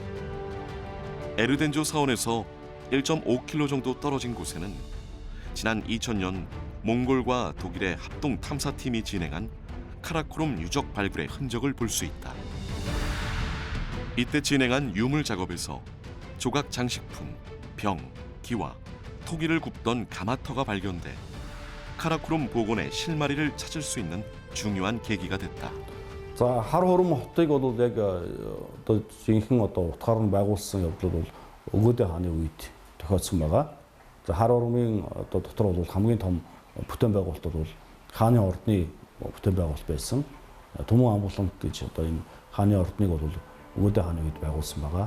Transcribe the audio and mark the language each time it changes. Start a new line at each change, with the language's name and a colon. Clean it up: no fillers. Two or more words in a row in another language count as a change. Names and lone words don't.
Korean: 에르덴조 사원에서 1.5km 정도 떨어진 곳에는 지난 2000년 몽골과 독일의 합동 탐사팀이 진행한 카라코룸 유적 발굴의 흔적을 볼 수 있다. 이때 진행한 유물 작업에서 조각 장식품, 병, 기와 토기를 굽던 가마터가 발견돼 카라코룸 복원의 실마리를 찾을 수 있는 중요한 계기가 됐다.
Mongolian: За хар хором хотыг бол яг одоо жинхэнэ одоо утгаар нь байгуулсан явдал бол Өвөөдө хааны үед тохиолдсон байгаа. За хар хоромын одоо дотор бол хамгийн том бүтээн байгуулалт бол хааны ордны бүтээн байгуулалт байсан. Төмөн амбулант гэж одоо энэ хааны ордныг бол Өвөөдө хааны үед байгуулсан байгаа.